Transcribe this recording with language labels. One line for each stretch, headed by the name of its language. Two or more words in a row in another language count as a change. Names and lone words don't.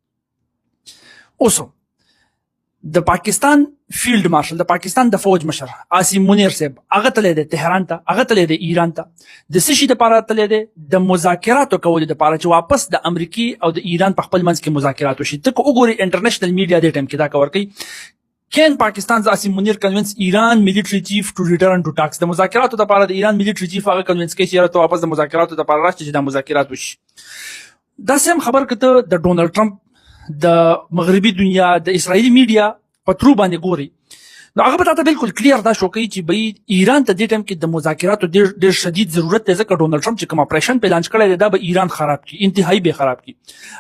Pashto: اوس د پاکستان فیلډ مارشل، د پاکستان د فوج مشر عاصم منیر صاحب، هغه تللی دی تهران ته، هغه تللی دی ایران ته. د څه شي دپاره تللی دی؟ د مذاکراتو کولو دپاره چې واپس د امریکې او د ایران په خپل منځ کې مذاکرات وشي. ته که وګورې انټرنیشنل میډیا دې ټایم کې دا کور کوي،
English: Can Pakistan's Asim Munir convince Iran military chief to return to talks?
Pashto: د مذاکراتو لپاره د ایران
English: military chief
Pashto: هغه کنوینس کوي چې یاره ته واپس د مذاکراتو لپاره راشي چې د مذاکرات وشي. دا سم خبر کته د ډونالډ ټرمپ د مغربي دنیا د اسرائیلي میډیا په ترو باندې ګوري، نو هغه به تاسو بالکل کلیر دا شو کوي چې به ایران ته د ټیم کې د مذاکراتو ډېر شدید ضرورت دی، ځکه ډونالډ ټرمپ چې کوم اپریشن پلان کړی دی دا به ایران خراب کړي، انتهایی به خراب کړي.